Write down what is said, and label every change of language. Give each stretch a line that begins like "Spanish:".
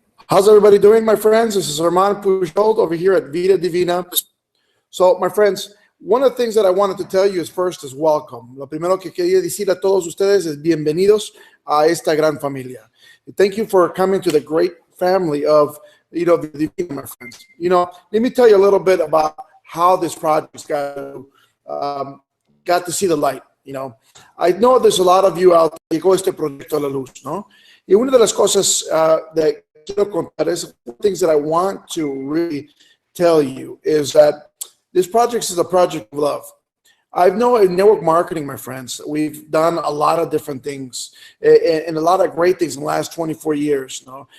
English: How's everybody doing, my friends? This is Armand Puyolt over here at Vida Divina. So, my friends, one of the things that I wanted to tell you is first is welcome.
Spanish: Lo primero que quería decir a todos ustedes es bienvenidos a esta gran familia.
English: Thank you for coming to the great family of Vida Divina, my friends. Let me tell you a little bit about how this project got to see the light. I know there's a lot of you out there
Spanish: que llegó este proyecto a la luz,
English: ¿no?
Spanish: Y una de las cosas
English: that
Spanish: quiero contar
English: is things that I want to really tell you is that this project is a project of love. I know in network marketing, my friends, we've done a lot of different things and a lot of great things in the last 24 years, ¿no?